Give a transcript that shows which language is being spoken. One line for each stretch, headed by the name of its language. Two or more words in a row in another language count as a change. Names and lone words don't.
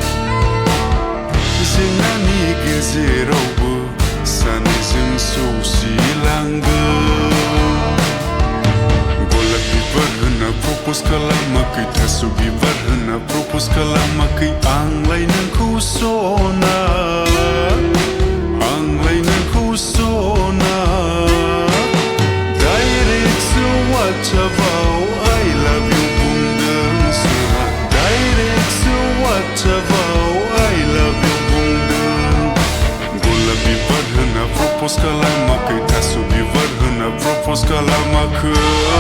Bodo: जेंनानि गेजेरावबो सानैजों सौसिलांगोन गलाप बिबार होना propose खालामाखै थास' बिबार होना propose खालामाखै आंलाय नोंखौ सना आंलाय नोंखौ सना
English: direct so
Bodo: वाट्सएपआव
English: I love you
Bodo: वाट्सएपआव
English: I love you
Bodo: बुंदों गलाप बिबार होना propose खालामाखै थास' बिबार होना propose खालामाखै